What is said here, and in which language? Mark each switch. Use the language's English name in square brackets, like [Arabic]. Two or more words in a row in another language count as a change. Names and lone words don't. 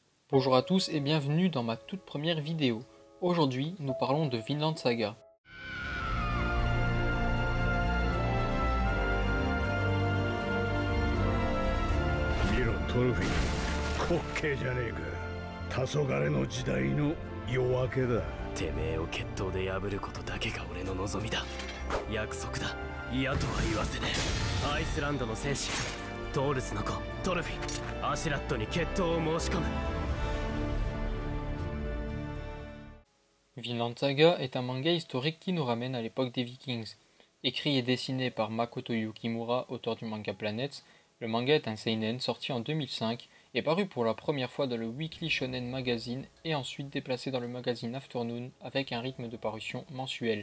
[French] Bonjour à tous et bienvenue dans ma toute première vidéo. Aujourd'hui, nous parlons de Vinland Saga. [Japanese] 見ろトロフィー滑稽じゃねえか。黄昏の時代の夜明けだ。てめえを決闘で破ることだけが俺の望みだ。約束だ。嫌とは言わせねえ。アイスランドの戦士トールスの子トルフィンアシュラットに決闘を申し込む。 [French] Vinland Saga est un manga historique qui nous ramène à l'époque des Vikings. Écrit et dessiné par Makoto Yukimura, auteur du manga Planets, le manga est un seinen sorti en 2005 et paru pour la première fois dans le Weekly Shonen Magazine et ensuite déplacé dans le magazine Afternoon avec un rythme de parution mensuel.